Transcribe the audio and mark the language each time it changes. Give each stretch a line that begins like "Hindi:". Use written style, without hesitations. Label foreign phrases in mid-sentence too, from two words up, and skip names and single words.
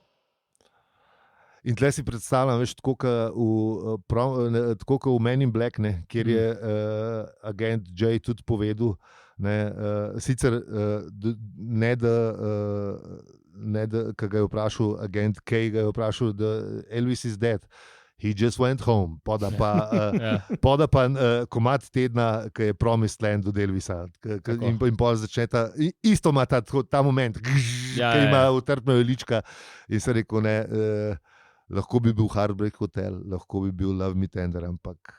Slovenian: In tle si predstavljam, veš, tako kot v Men in Black, ne, kjer je agent J tudi povedal, ne, sicer ne da ko ga je vprašal agent K, ga je vprašal, da
English: Elvis is dead. He just went home.
Slovenian: Poda pa komad tedna, ki je Promised Land od Elvisa. In pol začne isto ima ta moment, ki ima utrpnega lička. In se rekel, ne, lahko bi bil Heartbreak Hotel, lahko bi bil Love Me Tender, ampak